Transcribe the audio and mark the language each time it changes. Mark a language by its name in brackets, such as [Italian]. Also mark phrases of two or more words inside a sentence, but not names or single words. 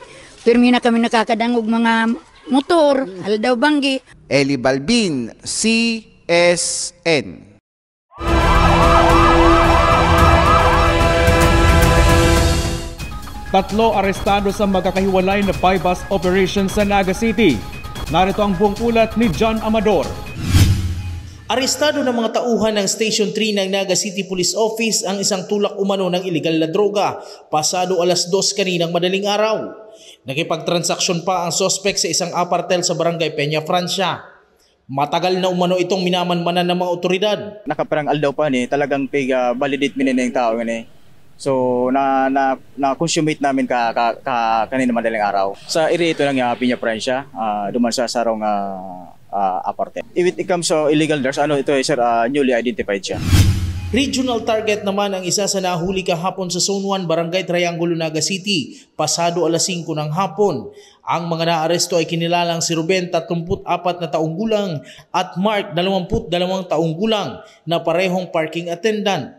[Bikol] Pirmi na kami nakakadangog mga motor, Aldaw Banggi. Eli Balbin, CSN. [Filipino] Tatlo arestado sa magkakahiwalay na bypass operation sa Naga City. Narito ang buong ulat ni John Amador. Arestado ng mga tauhan ng Station 3 ng Naga City Police Office ang isang tulak umano ng ilegal na droga pasado alas 2 kaninang madaling araw. Nakipagtransaksyon pa ang sospek sa isang apartel sa Barangay Peña Francia. Matagal na umano itong minamanmanan ng mga otoridad. [Bikol] Nakaparang aldaw pa ni talagang validate minin yung tao ni. [Filipino] So na-consummate namin kanina madaling araw. [Bikol] Sa area ito ng Peña Francia, duman sa sarong apartment. [English] If it comes to illegal drugs, [Filipino] ito sir, newly identified siya. Regional target naman ang isa sa nahuli kahapon sa Zone 1, Barangay Triangulo, Naga City, pasado alas 5 ng hapon. Ang mga naaresto ay kinilalang si Ruben, 34 na taong gulang, at Mark, 22 taong gulang, na parehong parking attendant.